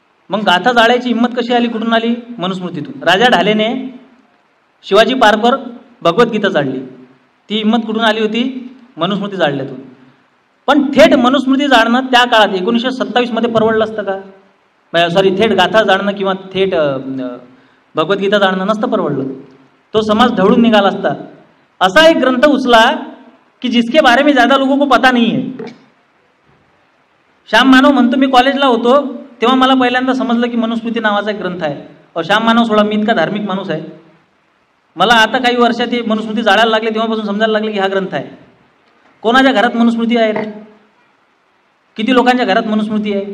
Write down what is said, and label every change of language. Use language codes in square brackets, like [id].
[mr] मग गाथा जाळायची हिंमत कशी आली, कुठून आली? मनुस्मृतीतून. राजा ढालेने शिवाजी पार्कवर भगवद्गीता जाळली, ती हिंमत कुठून आली होती? मनुस्मृती जाळल्यातून. पण थेट मनुस्मृती जाळणं त्या काळात 1927 मध्ये परवडलं असतं का? सॉरी, थेट गाथा जाळणं किंवा थेट भगवद्गीता जाणणं नसतं परवडलं. तो समाज ढवळून निघाला असता. असा एक ग्रंथ उचला की [hi] जिसके बारे में ज्यादा लोगों को पता नहीं है. [mr] श्याम मानव म्हणतो मी कॉलेजला होतो तेव्हा मला पहिल्यांदा समजलं की मनुस्मृती नावाचा एक ग्रंथ आहे. [hi] और [mr] श्याम मानव सोडा, मी इतका धार्मिक माणूस आहे, मला आता काही वर्षात हे मनुस्मृती जाळायला लागले तेव्हापासून समजायला लागले की हा ग्रंथ आहे. कोणाच्या घरात मनुस्मृती आहे रे? किती लोकांच्या घरात मनुस्मृती आहे?